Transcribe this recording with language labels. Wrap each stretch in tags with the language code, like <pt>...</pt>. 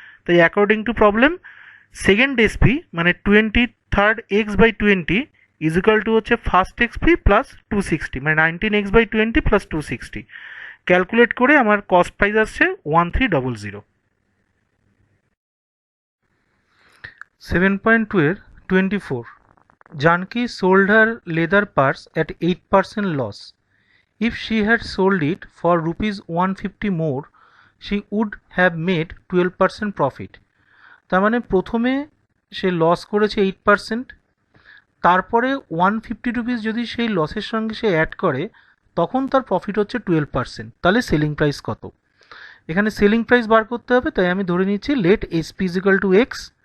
<bn>তাই according to problem second SP মানে 20 third x/20 is equal to হচ্ছে first XP plus 260 মানে 19x/20 plus 260। Calculate করে আমার কস্ট প্রাইস আসছে 1300।</bn> <en>7.2 এর 24, Janki sold her leather purse at 8% loss. If she had sold it for rupees 150 more, she would have made 12% profit.</en> <bn>তার মানে প্রথমে সে loss করেছে 8%, তারপরে 150 রুপিস যদি সেই লসের সঙ্গে সে অ্যাড করে তখন তার প্রফিট হচ্ছে 12%। তাহলে সেলিং প্রাইস কত? এখানে সেলিং প্রাইস বার করতে হবে, তাই আমি ধরে নিচ্ছি</bn> <en>Let SP is equal to X.</en>